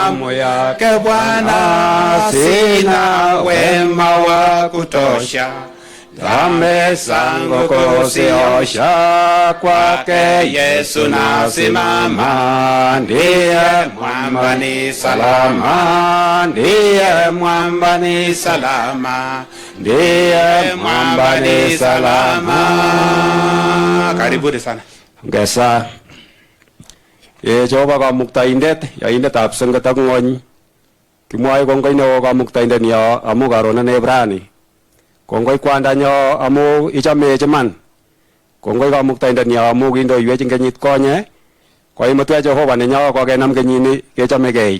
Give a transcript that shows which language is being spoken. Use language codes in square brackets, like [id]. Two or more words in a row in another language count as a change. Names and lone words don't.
[sw] damu yake Bwana, sina wema wa kutosha, dhambi zangu kuziosha, kwake Yesu nasimama, ndiye mwamba ni salama, ndiye mwamba ni salama, ndiye mwamba ni salama. Karibuni sana. [kln] Ngesa Jehova Kamuktaindet, yaindetab sengit ak ng'ony, kimwoe kongoi neo Kamuktaindenyo amu karon ane rani. Kongoi kwandanyo amu ichomech iman. Kongoi Kamuktaindenyo amu kindoiwech ing kenyit konye, koimutwech Jehova nenyo kokenam kenyini kechomegei.